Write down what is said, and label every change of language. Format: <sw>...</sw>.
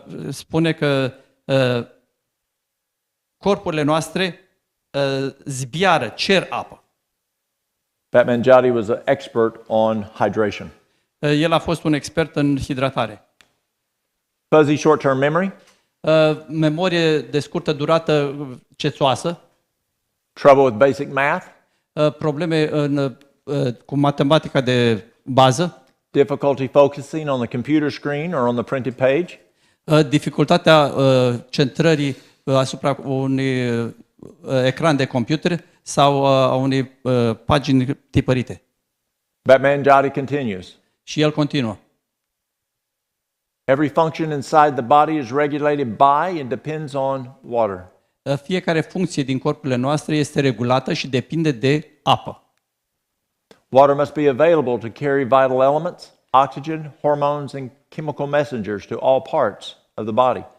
<ro>Spune că corpurile noastre zbiară, cer apă.</ro> <en>Batman Jati was an expert on hydration.</en> <ro>El a fost un expert în hidratare.</ro> <en>Fuzzy short-term memory,</en> <ro>Memorie de scurtă durată cețoasă,</ro> <en>trouble with basic math,</en> <ro>probleme cu matematica de bază,</ro> <en>difficulty focusing on the computer screen or on the printed page,</en> <ro>dificultatea centrării asupra unui ecran de computer sau a unei pagini tipărite.</ro> <en>Batman Jati continues.</en> <ro>Și el continuă.</ro> <en>Every function inside the body is regulated by and depends on water.</en> <ro>Fiecare funcție din corpurile noastre este regulată și depinde de apă.</ro> <en>Water must be available to carry vital elements, oxygen, hormones, and chemical messengers to all parts of the body.</en>